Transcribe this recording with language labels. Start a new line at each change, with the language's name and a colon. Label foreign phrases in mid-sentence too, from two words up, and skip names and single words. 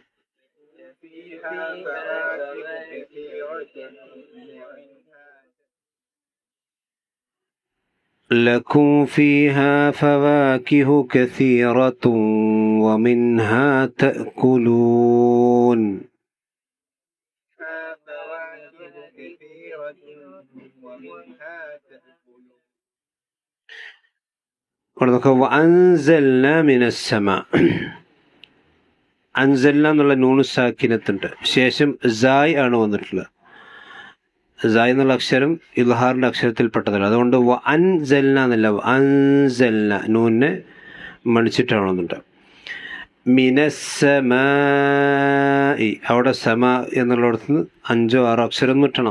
Arabic: لكم فيها فواكه كثيرة ومنها تأكلون وأنزلنا من السماء.
Malayalam: അൻസൽന എന്നുള്ള നൂന് സാക്കിനത്തുണ്ട്, ശേഷം സായ് ആണ് വന്നിട്ടുള്ളത്. സായ് എന്നുള്ള അക്ഷരം ഇൽഹാറിൻ്റെ അക്ഷരത്തിൽപ്പെട്ടതല്ല. അതുകൊണ്ട് അൻസൽന എന്നല്ല, അൻസൽന നൂനെ മണിച്ചിട്ടാണ് വന്നിട്ട്. മിനസ്സമായി, അവിടെ സമ എന്നുള്ളിടത്ത് നിന്ന് 5-6 അക്ഷരം കിട്ടണം.